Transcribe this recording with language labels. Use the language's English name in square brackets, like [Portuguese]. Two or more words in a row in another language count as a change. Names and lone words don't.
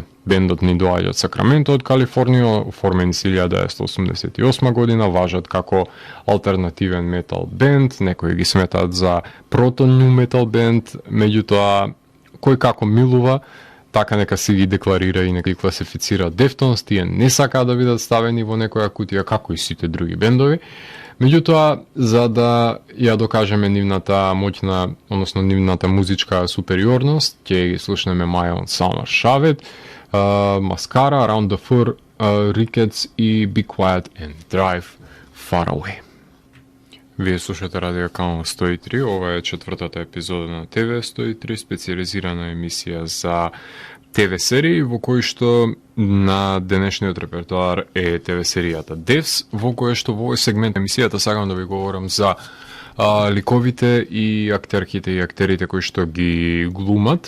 [Macedonian] Бендот ни доаѓа од Сакраменто, од Калифорнија, оформени се 1988 година, важат како алтернативен метал бенд, некои ги сметаат за прото-ню метал бенд, меѓутоа кој како милува, така нека си ги декларира и нека ги класифицира Deftones, тие не сакаат да бидат ставени во некоја кутија како и сите други бендови. Меѓутоа, за да ја докажеме нивната моќна, односно нивната музичка супериорност, ќе ги слушнеме My Own Summer, Shove It, Mascara, Around the Fur, Rickets и Be Quiet and Drive Far Away. Вие слушате Радио Канал 103, ова е четвртата епизода на ТВ 103, специализирана емисија за ТВ серии, во кој што на денешниот репертуар е ТВ серијата Devs, во кој што во овој сегмент емисијата сакам да ви говорам за ликовите и актерките и актерите кои што ги глумат.